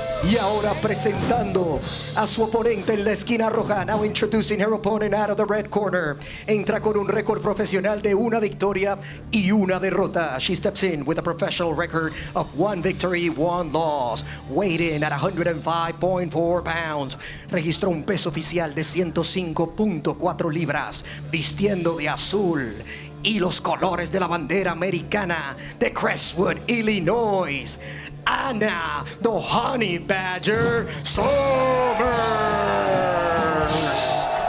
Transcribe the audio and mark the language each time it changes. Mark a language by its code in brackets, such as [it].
[es] Y ahora presentando a su oponente en la esquina roja. [en] Now introducing her opponent out of the red corner. [es] Entra con un récord profesional de 1 victoria y 1 derrota. [en] She steps in with a professional record of 1 victory, 1 loss. Weighed in at 105.4 pounds. [es] Registró un peso oficial de 105.4 libras. Vistiendo de azul y los colores de la bandera americana de Crestwood, Illinois. [en] Anna, the Honey Badger Summers.